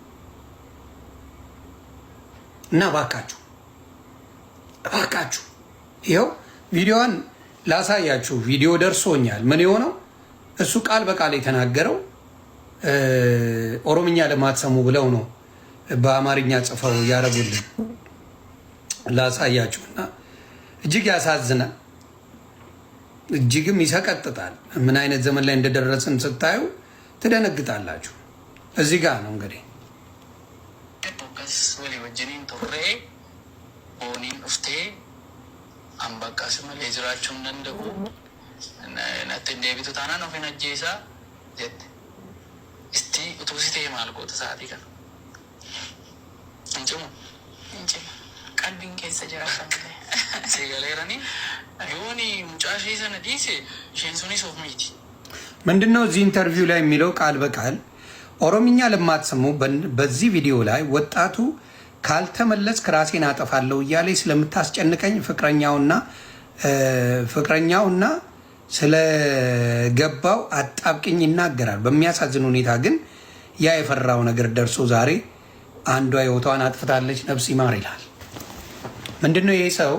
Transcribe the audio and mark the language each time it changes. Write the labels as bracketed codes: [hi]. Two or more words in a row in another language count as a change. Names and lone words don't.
[am] እና እባካችሁ ይኸው ቪዲዮዋን ላሳያችሁ። ቪዲዮ ደርሶኛል። ምን የሆነው እሱ ቃል በቃል የተናገረው ኦሮምኛ ለማትሰሙ ብለው ነው በአማርኛ ጽፈው ያደረጉልን። ላሳያችሁና እጅግ ያሳዝናል፣ እጅግም ይሰቀጥጣል። ምን አይነት ዘመን ላይ እንደደረስን ስታዩ ትደነግጣላችሁ። እዚህ ጋር ነው እንግዲህ [om] ambaqas malee jiraachuu hin danda'u. Natti hin deebitu taanaan of hin ajjeesaa jette. Isti utuu si ta'e maal goota sa'aatii kana? Hin cimu? Hin cimu. Qalbiin keessa jira malee. Si galeeranii yooni mucaa ishee sana dhiise isheen sunis of miiti. [am] ምንድነው እዚህ ኢንተርቪው ላይ የሚለው? ቃል በቃል ኦሮምኛ ለማትሰሙ በዚህ ቪዲዮ ላይ ወጣቱ ካልተመለስክ ራሴን አጠፋለሁ እያለኝ ስለምታስጨንቀኝ ፍቅረኛውና ስለገባው አጣብቅኝ ይናገራል። በሚያሳዝን ሁኔታ ግን ያ የፈራው ነገር ደርሶ ዛሬ አንዷ ህይወቷን አጥፍታለች። ነፍስ ይማር ይላል። ምንድነው ይሄ ሰው?